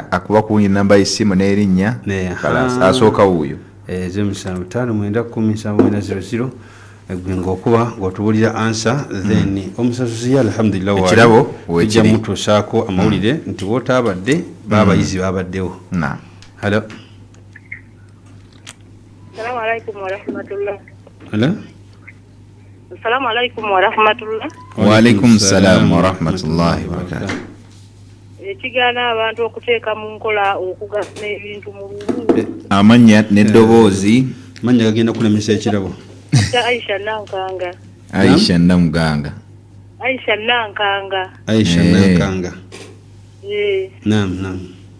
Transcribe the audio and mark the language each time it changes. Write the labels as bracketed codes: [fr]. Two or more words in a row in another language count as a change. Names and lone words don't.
[lg] akuba kuwunya namba y'essimu n'erinnya asooka wuuyo 759 ng'okuba ng'otubuulira ansa then omusasuzi alhamdulillah ekirabo ojja mutuusaako amawulire nti bw'otaabadde baabayizi baabaddewo. [en] Hello. [ar] السلام عليكم ورحمة الله. [en] Hello. [ar] السلام عليكم ورحمة الله. وعليكم السلام ورحمة الله وبركاته. [lg] Ekigaana abantu okuteeka mu nkola okugasa ebintu mu lulu. Amannya n'eddoboozi. Amannya gagenda kulemesa ekirabo. Aisha Nankanga. Aisha Namuganga. Aisha Nankanga. Aisha Nankanga. Naam.